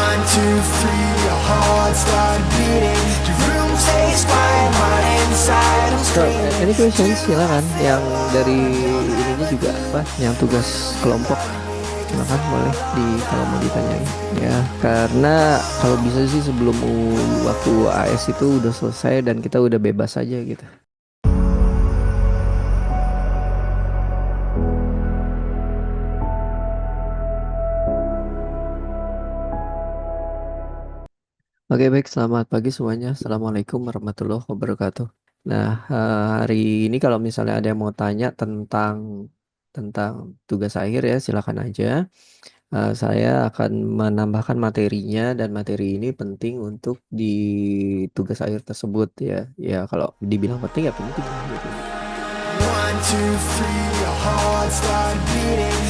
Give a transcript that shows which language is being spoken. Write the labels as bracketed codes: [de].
[en] two, three, your heart start beating. The room stays quiet, but inside I'm So, screaming. any questions [id] silakan. Yang dari ininya juga apa? Yang tugas kelompok silakan boleh kalau mau ditanyain ya. Karena kalau bisa sih sebelum waktu AS itu udah selesai dan kita udah bebas aja gitu. Oke baik, selamat pagi semuanya. Assalamualaikum warahmatullahi wabarakatuh. Nah, hari ini kalau misalnya ada yang mau tanya tentang tugas akhir ya, silakan aja. Saya akan menambahkan materinya dan materi ini penting untuk di tugas akhir tersebut ya. Ya kalau dibilang penting ya penting gitu. [en] One, two, three, your heart start beating.